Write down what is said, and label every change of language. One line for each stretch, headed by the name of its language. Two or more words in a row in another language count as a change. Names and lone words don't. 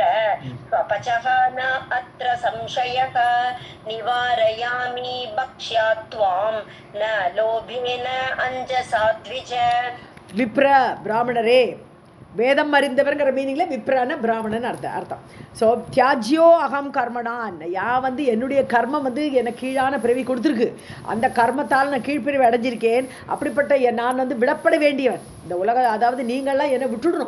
Sanskrit: स्वपचः न अत्र संशयः निवारयामि भक्ष्यात्वां न लोभेन अंजसा द्विज.
Tamil: விப்ர பிராமணரே, வேதம் அறிந்தவர்ங்கிற மீனிங்கில் விப்ரான பிராமணன் அர்த்தம்.
Sanskrit: सो त्याज्यो अहं कर्मणान्,
Tamil: வந்து என்னுடைய கர்மம் வந்து எனக்கு கீழான பிறவி கொடுத்துருக்கு, அந்த கர்மத்தால் நான் கீழ்ப்பிரிவு அடைஞ்சிருக்கேன். அப்படிப்பட்ட நான் வந்து விடப்பட வேண்டியவன் இந்த உலக, அதாவது நீங்கள்லாம் என்னை விட்டுடணும்.